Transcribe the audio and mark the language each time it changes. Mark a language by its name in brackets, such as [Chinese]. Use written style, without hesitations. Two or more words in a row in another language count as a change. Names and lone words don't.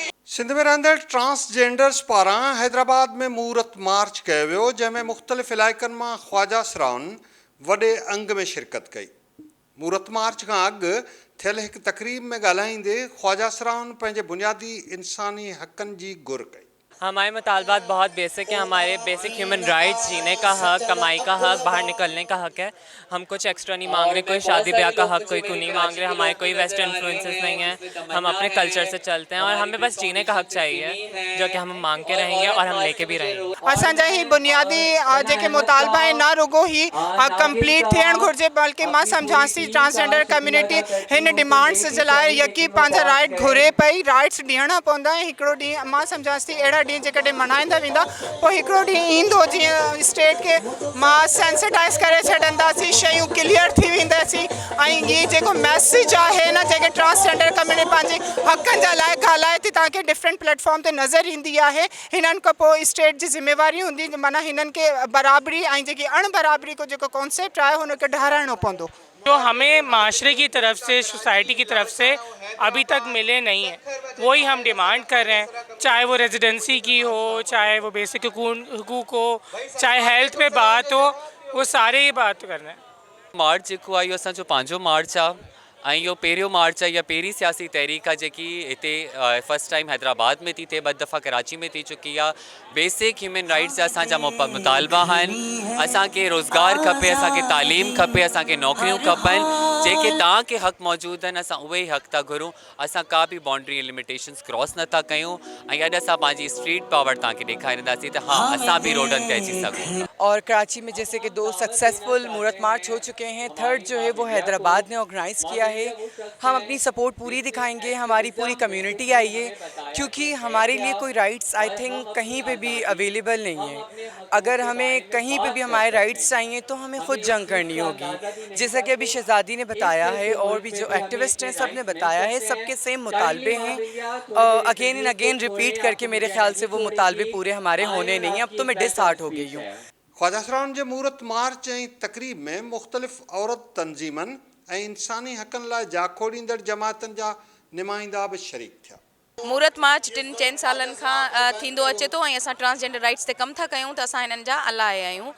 [Sindhi] सिंध में रहंदड़ ट्रांसजेंडर्स पारां हैदराबाद में मुहूर्त मार्च कयो वियो, जंहिंमें मुख़्तलिफ़ इलाइक़नि मां ख़्वाजा सराउनि वॾे अंग में शिरकत कई। मुहूर्त मार्च खां अॻु थियल हिकु तक़रीब में ॻाल्हाईंदे ख़्वाजा सराउनि पंहिंजे बुनियादी इंसानी हक़नि जी गुर कई। [Urdu] ہمارے مطالبات بہت بیسک ہیں۔ ہمارے [English] basic human rights, [Urdu] جینے کا حق، کمائی کا حق، باہر نکلنے کا حق ہے. ہم کچھ ایکسٹرا نہیں مانگ رہے، کوئی شادی بیاہ کا حق کوئی نہیں مانگ رہے، ہمارے کوئی [English] western influences [Urdu] نہیں ہے. ہم اپنے کلچر سے چلتے ہیں اور ہمیں بس جینے کا حق چاہیے، جو کہ ہم مانگ کے رہیں گے اور ہم لے کے بھی رہیں گے. [Sindhi] असांजा ही बुनियादी जेके मुतालबा है ना रुगो ही कंप्लीट थियण घुर्जे, बल्कि मां सम्झांसि थी [English] transgender community [Sindhi] हिन डिमांड्स जे लाइ यकी पंहिंजा राइट घुरे पई, राइट्स ॾियणा पवंदा। हिकिड़ो ॾींहुं मां सम्झांसि थी अहिड़ा ॾींहं जेकॾहिं मल्हाईंदा वेंदा, पोइ हिकिड़ो ॾींहुं ईंदो जीअं स्टेट खे मां सेंसिटाइज़ करे छॾंदासीं, शयूं क्लियर थी वेंदासीं। ऐं इहे जेको मैसेज आहे न, जेके [English] transgender community [Sindhi] पंहिंजे हक़नि जे लाइ ॻाल्हाए थी, तव्हांखे [English] different platform [Sindhi] ते नज़र ईंदी आहे। हिननि खां पोइ स्टेट जी ज़िम्मेवारी हूंदी, माना हिननि के बराबरी ऐं जेकी अणबराबरी को जेको कॉन्सेप्ट आहे हुनखे ॾहाराइणो पवंदो। [Urdu] جو ہمیں معاشرے کی طرف سے، سوسائٹی کی طرف سے ابھی تک ملے نہیں ہے، وہی ہم ڈیمانڈ کر رہے ہیں. چاہے وہ ریزیڈنسی کی ہو، چاہے وہ بیسک حقوق ہو، چاہے ہیلتھ پہ بات ہو، وہ سارے ہی بات کر رہے ہیں. [Sindhi] मार्च जेको आहे इहो असांजो पंहिंजो मार्च आहे ऐं इहो पहिरियों मार्च आहे या पहिरीं सियासी तहरीक आहे जेकी हिते [English] first time [Sindhi] हैदराबाद में थी थिए, ॿ दफ़ा कराची में थी चुकी आहे। [English] basic human rights [Sindhi] जा असांजा मुतालबा आहिनि। असांखे रोज़गार खपे, असांखे तालीम खपे, असांखे नौकरियूं खपनि। जेके तव्हांखे हक़ मौजूदु आहिनि, असां उहे ई हक़ था घुरूं। असां का बि बाउंड्री ऐं [English] limitations cross [Sindhi] नथा कयूं। ऐं अॼु असां पंहिंजी [English] street power [Sindhi] तव्हांखे ॾेखारींदासीं त हाँ, असां बि रोडनि ते अची सघूं। [Urdu] اور کراچی میں جیسے کہ 2 سکسیسفل مورت مارچ ہو چکے ہیں، تھرڈ جو ہے وہ حیدرآباد نے آرگنائز کیا ہے. ہم اپنی سپورٹ پوری دکھائیں گے، ہماری پوری کمیونٹی آئی ہے، کیونکہ ہمارے لیے کوئی [English] rights I think [Urdu] کہیں پہ بھی اویلیبل نہیں ہے. اگر ہمیں کہیں پہ بھی ہمارے رائٹس چاہییں تو ہمیں خود جنگ کرنی ہوگی. جیسا کہ ابھی شہزادی نے بتایا ہے اور بھی جو ایکٹیوسٹ ہیں سب نے بتایا ہے، سب کے سیم مطالبے ہیں. [English] again and again repeat [Urdu] کر کے میرے خیال سے وہ مطالبے پورے ہمارے ہونے نہیں ہیں. اب تو میں ڈس ہارٹ ہو گئی ہوں. [Sindhi] ख़्वाजा सराउनि जे मुहूर्त मार्च ऐं तक़रीब में मुख़्तलिफ़ औरत तंज़ीमनि ऐं इंसानी हक़नि लाइ जाखोड़ींदड़ जमातनि जा नुमाइंदा बि शरीक थिया। मुहूर्त मार्च 3-4 सालनि खां थींदो अचे थो ऐं असां [English] transgender rights [Sindhi] ते कमु था कयूं, त असां हिननि जा अलाए आहियूं।